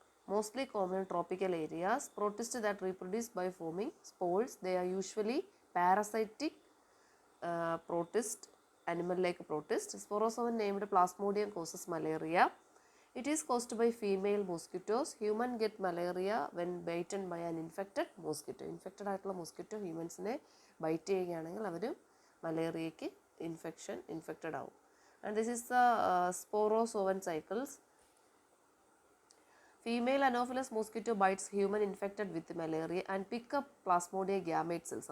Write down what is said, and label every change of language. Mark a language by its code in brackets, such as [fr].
[en] Mostly common in tropical areas. Protists that reproduce by forming spores. They are usually parasitic protist, animal like protist. Sporozoan named Plasmodium causes malaria. It is caused by female mosquitoes. Human get malaria when bitten by an infected mosquito. [ml] Infected ആയിട്ടുള്ള mosquito humansനെ bite ചെയ്യുകയാണെങ്കിൽ അവർ മലേറിയയ്ക്ക് infected ആവും. [en] And this is the sporozoan cycles. Female Anopheles mosquito bites human infected with malaria and pick up Plasmodium gamete cells.